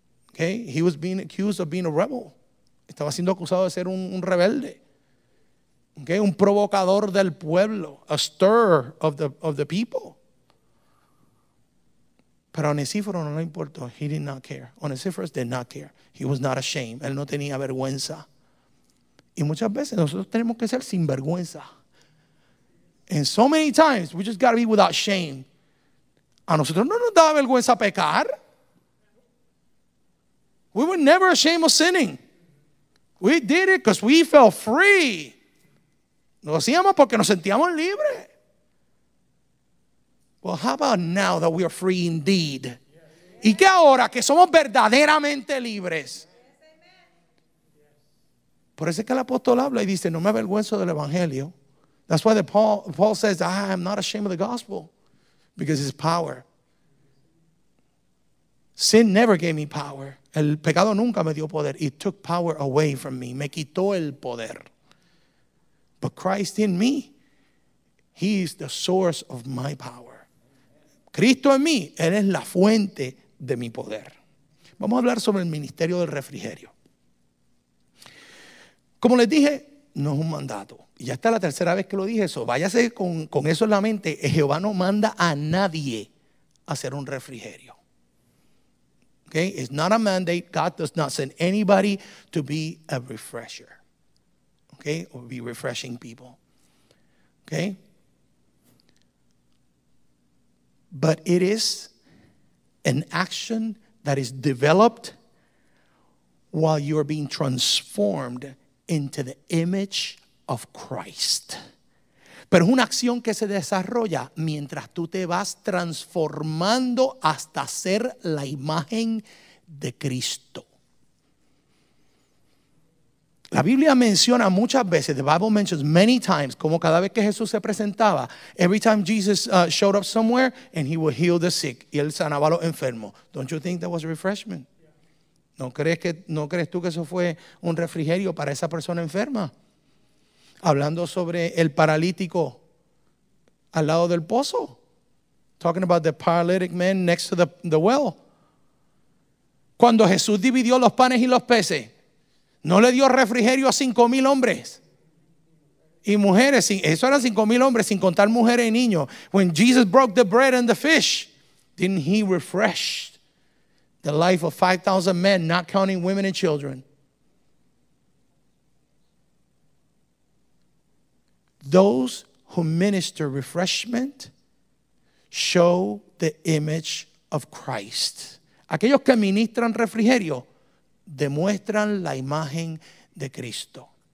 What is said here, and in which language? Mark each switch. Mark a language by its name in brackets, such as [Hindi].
[English] Okay, he was being accused of being a rebel. [Spanish] Estaba siendo acusado de ser un rebelde. [English] Okay, [Spanish] un provocador del pueblo, [English] a stirrer of the people. [Spanish] Pero a Onesíforo no le importó. [English] He did not care. Onesiphorus did not care. He was not ashamed. [Spanish] Él no tenía vergüenza. Y muchas veces nosotros tenemos que ser sin vergüenza. [English] And so many times we just got to be without shame. [Spanish] A nosotros no nos da vergüenza pecar. [English] We were never ashamed of sinning. We did it because we felt free. [Spanish] Lo hacíamos porque nos sentíamos libres. [English] Well, how about now that we are free indeed? [Spanish] ¿Y qué ahora que somos verdaderamente libres? Por eso es que el apóstol habla y dice, no me avergüenzo del evangelio. [English] That's why Paul says, I am not ashamed of the gospel, because it's power. Sin never gave me power. [Spanish] El pecado nunca me dio poder. [English] It took power away from me. [Spanish] Me quitó el poder. [English] But Christ in me, He is the source of my power. [Spanish] Cristo en mí, Él es la fuente de mi poder. Vamos a hablar sobre el ministerio del refrigerio. Como les dije, no es un mandato. Y ya está la tercera vez que lo dije eso. Váyase con eso en la mente. Jehová no manda a nadie a hacer un refrigerio. [English] Okay? It's not a mandate. God does not send anybody to be a refresher. Okay? Or be refreshing people. Okay? But it is an action that is developed while you are being transformed into the image of Christ. [Spanish] Pero es una acción que se desarrolla mientras tú te vas transformando hasta ser la imagen de Cristo. La Biblia menciona muchas veces, [English] the Bible mentions many times, [Spanish] como cada vez que Jesús se presentaba, [English] every time Jesus showed up somewhere and he would heal the sick, [Spanish] y él sanaba a los enfermos. [English] Don't you think that was refreshment? [Spanish] ¿No crees tú que eso fue un refrigerio para esa persona enferma? Hablando sobre el paralítico al lado del pozo. [English] Talking about the paralytic man next to the well. [Spanish] Cuando Jesús dividió los panes y los peces, no le dio refrigerio a 5,000 hombres y mujeres. Eso eran 5,000 hombres, sin contar mujeres y niños. [English] When Jesus broke the bread and the fish, didn't He refresh the life of 5,000 men, not counting women and children? Those who minister refreshment show the image of Christ. [Spanish] Aquellos que ministran refrigerio demuestran la imagen de Cristo.